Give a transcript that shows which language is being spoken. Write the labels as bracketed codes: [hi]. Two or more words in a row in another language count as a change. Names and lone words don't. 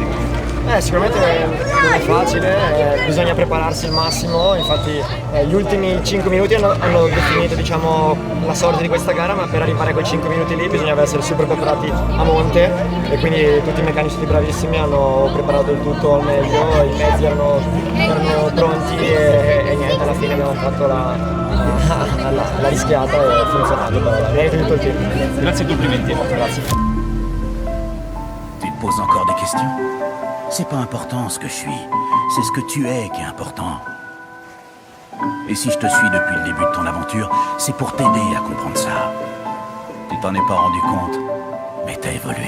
[it] Sicuramente non è facile, bisogna prepararsi al massimo, infatti gli ultimi 5 minuti hanno definito diciamo, la sorte di questa gara, ma per arrivare a quei 5 minuti lì bisognava essere super preparati a monte e quindi tutti i meccanici bravissimi hanno preparato il tutto al meglio, i mezzi erano pronti e niente, alla fine abbiamo fatto la rischiata e è funzionato, però merito di tutto il team. Grazie e complimenti. Grazie. [fr] Tu te poses encore des questions? C'est pas important ce que je suis, c'est ce que tu es qui est important. Et si je te suis depuis le début de ton aventure, c'est pour t'aider à comprendre ça. Tu t'en es pas rendu compte, mais t'as évolué.